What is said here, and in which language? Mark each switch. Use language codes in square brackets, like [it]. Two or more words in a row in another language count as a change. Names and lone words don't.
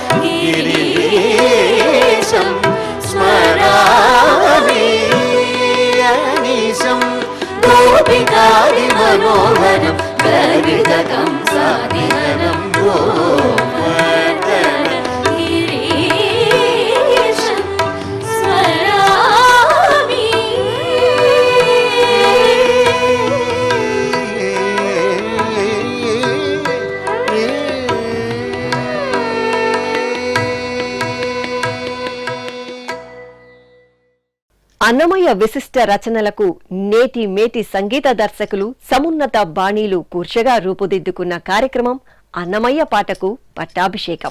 [sa] गिरीशं स्मरामि अनिशं गोपिकादिमनोहरं गर्वितकंसादिहरं गोवर्धन गिरीशं स्मरामि [te] అన్నమయ్య విశిష్ట రచనలకు నేటి మేటి సంగీత దర్శకులు సమున్నత బాణీలు కూర్చగా రూపుదిద్దుకున్న కార్యక్రమం అన్నమయ్య పాటకు పట్టాభిషేకం.